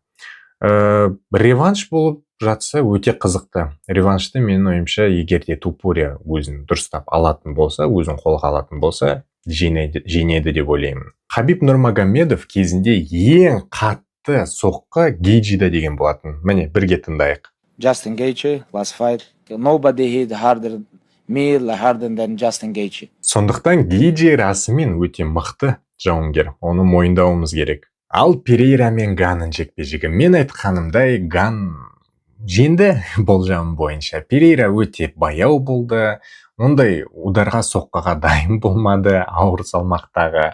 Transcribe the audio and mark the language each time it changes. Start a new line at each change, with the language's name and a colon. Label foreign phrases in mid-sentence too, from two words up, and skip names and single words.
Kazakh: Реванш болып жатса өте қызықты. Реваншты менің ойымша, егер де Топурия өзін дұрыстап алатын болса, өзін қолға алатын болса, жеңеді деп ойлаймын. Хабиб Нурмагомедов кезінде ең қатты соққы Гейджида деген болатын. Міне, бірге тыңдайық.
English: Justin Gaethje, last fight. Nobody hit harder than Justin Gaethje.
Kazakh: Сондықтан Гейджи расымен өте мықты жауынгер. Оны мойындауымыз керек. Ал Перейра мен Ганның жекпе-жегі. Мен айтқанымдай Ган жеңді болжам бойынша. Перейра өте баяу болды. Ондай ударға соққыға дайын болмады, ауыр салмақтағы.